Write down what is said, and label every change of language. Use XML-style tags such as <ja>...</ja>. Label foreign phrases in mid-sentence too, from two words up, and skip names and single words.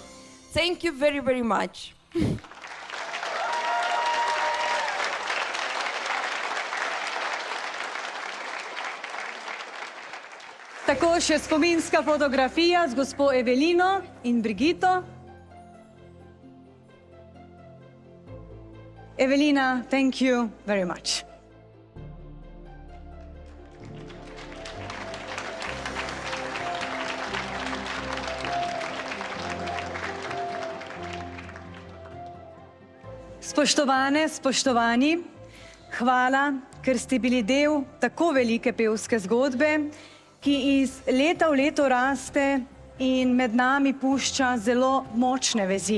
<en>Thank you very, very much.</en> <sl>Tako še spominska fotografija z gospo Evelino in Brigito. Evelina,</sl> <en>thank you very much.</en> <sl>Spoštovane, spoštovani, hvala, ker ste bili del tako velike pevske zgodbe, ki iz leta v leto raste in med nami pušča zelo močne vezi.</sl>